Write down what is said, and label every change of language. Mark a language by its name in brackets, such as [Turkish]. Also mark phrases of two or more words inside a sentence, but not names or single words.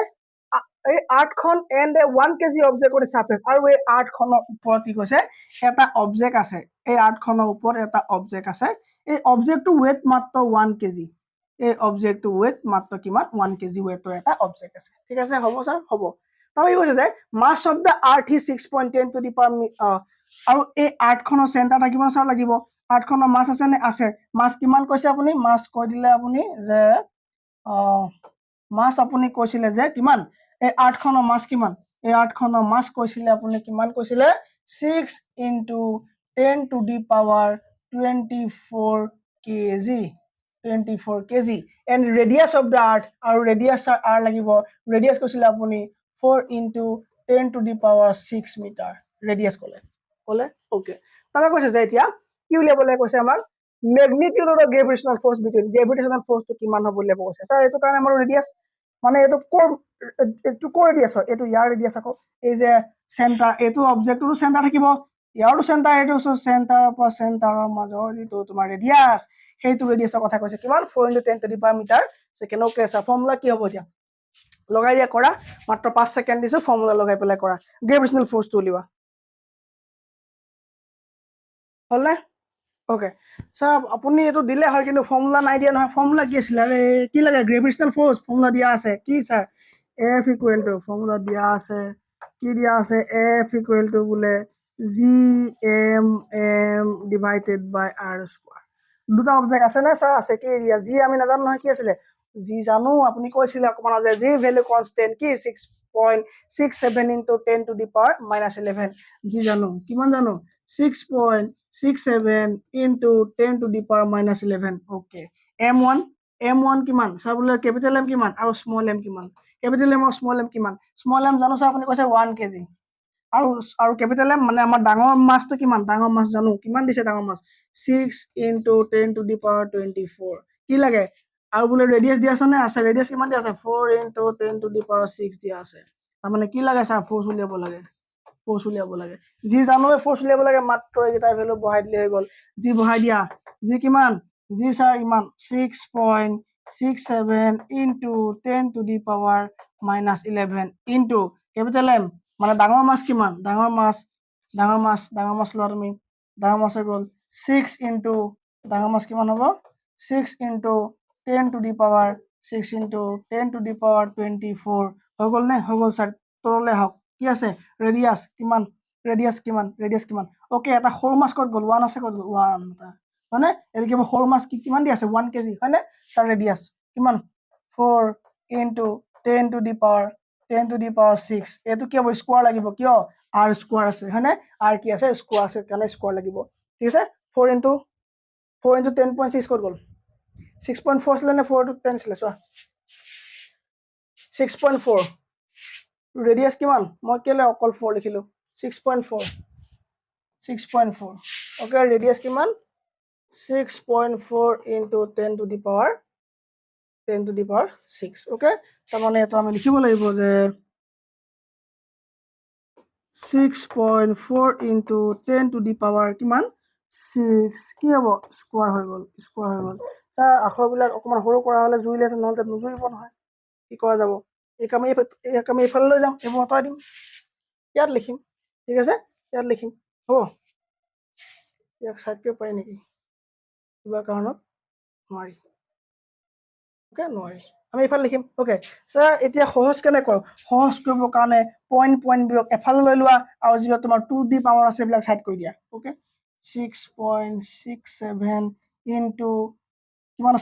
[Assamese] এই আৰ্থখন [English] and a 1 kg object on surface, [Assamese] আৰু এই আৰ্থখনৰ ওপৰত কি কৈছে? এটা অবজেক্ট আছে। এই আৰ্থখনৰ ওপৰত এটা অবজেক্ট আছে। এই অবজেক্টটো ৱেট মাত্ৰ 1 kg। এই অবজেক্টটো ৱেট মাত্ৰ কিমান? 1 kg ৱেটৰ এটা অবজেক্ট আছে, ঠিক আছে। হ'ব ছাৰ, হ'ব। তাৰপৰা কি কৈছে যে [English] mass of the earth is 6.10 to the power, [Assamese] আৰু এই আৰ্থখনৰ চেণ্টাৰ থাকিব ছাৰ, লাগিব। আৰ্থখনৰ মাছ আছে নে? আছে। মাছ কিমান কৈছে আপুনি? মাছ কৈ দিলে আপুনি যে মাছ আপুনি কৈছিলে যে কিমান? এই আৰ্থখনৰ মাছ কিমান? এই আৰ্থখনৰ মাছ কৈছিলে আপুনি কিমান কৈছিলে? [English] 6 into 10 to the power 24 kg, 24 kg, and radius of the earth, [Assamese] আৰু radius r লাগিব। [English] radius [Assamese] কৈছিলে আপুনি [English] 4 into 10 to the power 6 meter, radius ক'লে। [Assamese] ওকে। তাৰপৰা কৈছে যে এতিয়া কি উলিয়াবলৈ কৈছে আমাক? [English] magnitude of the gravitational force between, gravitational forceটো [Assamese] কিমান হ'ব উলিয়াব কৈছে। ছাৰ এইটো কাৰণে আমাৰ ৰেডিয়াছ, মানে এইটো কৰ ৰেডিয়াছ হয়? এইটো ইয়াৰ ৰেডিয়াছ আকৌ। এই যে চেণ্টাৰ, এইটো অবজেক্টটো চেণ্টাৰ থাকিব, ইয়াৰো চেণ্টাৰ, এইটো চেণ্টাৰৰ পৰা চেণ্টাৰৰ মাজৰ যিটো তোমাৰ ৰেডিয়াছ, সেইটো ৰেডিয়াছৰ কথা কৈছে। কিমান? [English] 4 into 10 to the power meter second. [Assamese] অ'কে ছাৰ, ফৰ্মুলা কি হ'ব এতিয়া? লগাই দিয়া, কৰা। মাত্ৰ 5 ছেকেণ্ড দিছো, ফৰ্মুলা লগাই পেলাই কৰা। [English] gravitational forceটো [Assamese] উলিওৱা। হ'লনে? ওকে ছাৰ, আপুনি এইটো দিলে হয়, কিন্তু ফৰ্মুলা নাই দিয়া নহয়। ফৰ্মুলা কি আছিলে? আৰে কি লাগে? [English] gravitational force formula [Assamese] দিয়া আছে। কি ছাৰ? [English] F equal to, [Assamese] ফৰ্মুলা দিয়া আছে, কি দিয়া আছে? [English] F equal to [Assamese] বোলে [English] GM divided by R square. [Assamese] দুটা অবজেক্ট আছে নে ছাৰ? আছে। কি এৰিয়া? জি আমি নাজানো নহয়, কি আছিলে? জি জানো, আপুনি কৈছিলে অকণমান যে [English] G value constant [Assamese] কি? [English] 6.67 into 10 to the power -11। [Assamese] জি জানো, কিমান জানো? [English] 6.67 into 10 to the power -11। [Assamese] অ'কে। M1 কিমান ছাৰ? বোলে [English] capital M [Assamese] কিমান আৰু [English] small M [Assamese] কিমান? [English] capital M [Assamese] আৰু [English] small M [Assamese] কিমান? [English] small M [Assamese] জানো ছাৰ, আপুনি কৈছে 1 kg। আৰু [English] capital M [Assamese] মানে আমাৰ ডাঙৰ মাছটো কিমান? ডাঙৰ মাছ জানো, কিমান দিছে ডাঙৰ মাছ? [English] 6 into 10 to the power 24। [Assamese] কি লাগে? আৰু বোলে ৰেডিয়াছ দিয়া আছে নে? আছে। ৰেডিয়াছ কিমান দিয়া আছে? [English] 4 into 10 to the power 6 [Assamese] দিয়া আছে। তাৰমানে কি লাগে ছাৰ? ফ'ৰ্চ উলিয়াব লাগে। ফ'ৰ্চ উলিয়াব লাগে। যি জানো ফ'ৰ্চ উলিয়াব লাগে, মাত্ৰ এইকেইটাৰ ভেলু বহাই দিলে হৈ গ'ল। যি বহাই দিয়া। যি কিমান? যি ছাৰ ইমান [English] 6.67 into 10 to the power -11 into capital M [Assamese] মানে ডাঙৰ মাছ কিমান? ডাঙৰ মাছ লোৱা তুমি। ডাঙৰ মাছ হৈ গ'ল 6 into ডাঙৰ মাছ কিমান হ'ব? [English] 6 into 10 to the power 6 into 10 to the power 24 [Assamese] হৈ গ'ল নে? হৈ গ'ল ছাৰ। তললৈ আহক। কি আছে? ৰেডিয়াছ কিমান? ৰেডিয়াছ কিমান? অ'কে, এটা সৰু মাছ ক'ত গ'ল? 1 আছে, ক'ত গ'ল? 1 এটা, হয়নে? এইটো কিবা সৰু মাছ কিমান দি আছে? 1 kg, হয়নে ছাৰ? ৰেডিয়াছ কিমান? [English] 4 into 10 to the power 6। [Assamese] এইটো কি হ'ব? স্কোৱাৰ লাগিব। কিয়? R স্কোৱাৰ আছে, হয়নে? R কি আছে? স্কোৱাৰ আছে, কাৰণে স্কোৱাৰ লাগিব। ঠিক আছে। [English] 4 into 10.6 [Assamese] ক'ত গ'ল? 6.4 আছিলে নে [English] 4 to 10 [Assamese] আছিলে? চোৱা, 6.4। ৰেডিয়াছ কিমান? মই কেলে অকল 4 লিখিলো? 6.4। অ'কে, ৰেডিয়াছ কিমান? [English] 6.4 into 10 to the power 6। [Assamese] অ'কে, তাৰমানে এইটো আমি লিখিব লাগিব যে [English] 6.4 into 10 to the power [Assamese] কিমান? 6 কি হ'ব স্কোৱাৰ হৈ গ'ল তাৰ আখৰবিলাক অকণমান সৰু কৰা হ'লে জুৰিলেহেঁতেন নহ'লে নুজুৰিব নহয় কি কৰা যাব ইয়াক আমি এইফালে লৈ যাম এইবোৰ আঁতৰাই দিম ইয়াত লিখিম ঠিক আছে ইয়াত লিখিম হ'ব ইয়াক চাইড কৰিব পাৰি নেকি কিবা কাৰণত নোৱাৰি ওকে নোৱাৰি আমি এইফালে লিখিম ওকে ছাৰ এতিয়া সহজ কেনে কৰোঁ সহজ কৰিবৰ কাৰণে পইণ্টবিলাক এফালে লৈ লোৱা আৰু যিবিলাক তোমাৰ 2d পাৱাৰ আছে এইবিলাক চাইড কৰি দিয়া ওকে 6.67 ইনটু কিমান